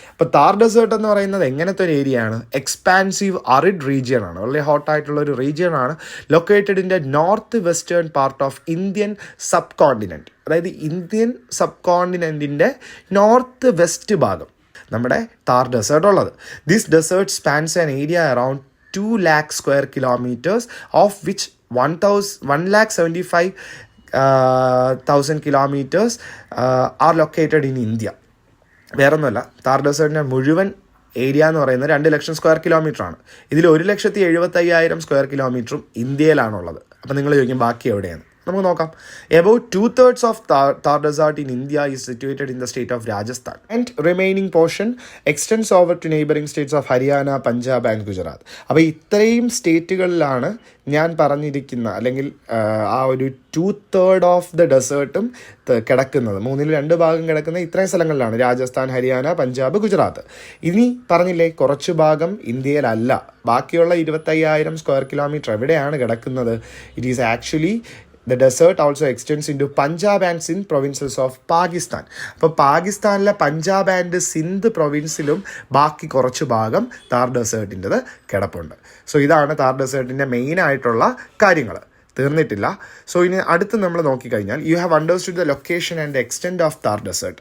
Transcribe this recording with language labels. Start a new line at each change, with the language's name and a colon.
Malayalam: അപ്പോൾ താർ ഡെസേർട്ട് എന്ന് പറയുന്നത് എങ്ങനത്തെ ഒരു ഏരിയ ആണ്?
English: expansive arid region
Malayalam: ആണ്, വളരെ ഹോട്ടായിട്ടുള്ള ഒരു റീജിയൻ ആണ്.
English: Located in the north western part of Indian sub continent.
Malayalam: അതായത് ഇന്ത്യൻ സബ് കോണ്ടിനെൻറ്റിൻ്റെ നോർത്ത് വെസ്റ്റ് ഭാഗം നമ്മുടെ താർ ഡെസേർട്ട് ഉള്ളത്.
English: This desert spans an area around 2 lakh square kilometers, of which 1,75,000 kilometers are located in India.
Malayalam: വേറൊന്നുമല്ല, താർ ഡെസേർട്ടിൻ്റെ മുഴുവൻ area എന്ന് പറയുന്നത് 2 ലക്ഷം square kilometre ആണ്. ഇതിൽ 1,75,000 സ്ക്വയർ കിലോമീറ്ററും ഇന്ത്യയിലാണുള്ളത്. അപ്പോൾ നിങ്ങൾ ചോദിക്കും ബാക്കി എവിടെയാണ്? നമുക്ക് നോക്കാം.
English: About 2/3 of Thar Desert in India is situated in the state of Rajasthan, and remaining portion extends over to neighboring states of Haryana, Punjab and Gujarat.
Malayalam: അപ്പോൾ ഇത്രയും സ്റ്റേറ്റുകളിലാണ് ഞാൻ പറഞ്ഞിരിക്കുന്ന അല്ലെങ്കിൽ ആ ഒരു 2/3 ഓഫ് ദ ഡെസേർട്ടും കിടക്കുന്നത്. 2 ഭാഗം കിടക്കുന്ന ഇത്രയും സ്ഥലങ്ങളിലാണ്: രാജസ്ഥാൻ, ഹരിയാന, പഞ്ചാബ്, ഗുജറാത്ത്. ഇനി പറഞ്ഞില്ലേ കുറച്ച് ഭാഗം ഇന്ത്യയിലല്ല. ബാക്കിയുള്ള 25,000 സ്ക്വയർ കിലോമീറ്റർ എവിടെയാണ് കിടക്കുന്നത്?
English: It is actually the desert also extends into Punjab and Sindh provinces of Pakistan.
Malayalam: അപ്പോൾ പാകിസ്ഥാനിലെ പഞ്ചാബ് ആൻഡ് സിന്ധ് പ്രൊവിൻസിലും ബാക്കി കുറച്ച് ഭാഗം താർ ഡെസേർട്ടിൻ്റെത് കിടപ്പുണ്ട്. സോ ഇതാണ് താർ ഡെസേർട്ടിൻ്റെ മെയിൻ ആയിട്ടുള്ള കാര്യങ്ങൾ. തീർന്നിട്ടില്ല.
English: so
Malayalam: ഇനി അടുത്ത് നമ്മൾ നോക്കിക്കഴിഞ്ഞാൽ
English: You have understood the location and the extent of Thar desert.